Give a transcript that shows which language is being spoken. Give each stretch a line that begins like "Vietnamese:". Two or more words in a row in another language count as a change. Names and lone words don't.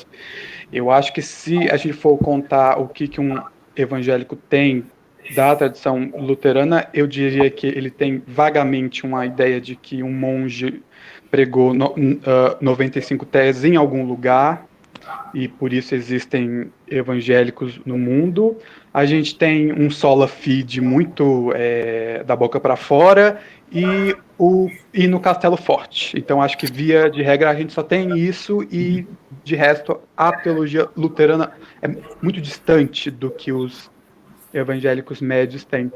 Portuguese: Eu acho que se a gente for contar o que um evangélico tem da tradição luterana, eu diria que ele tem vagamente uma ideia de que um monge pregou 95 teses em algum lugar, e por isso existem evangélicos no mundo. A gente tem um
Latin: sola fide
Portuguese: muito da boca para fora e no Castelo Forte. Então acho que via de regra a gente só tem isso, e de resto a teologia luterana é muito distante do que os evangélicos médios têm.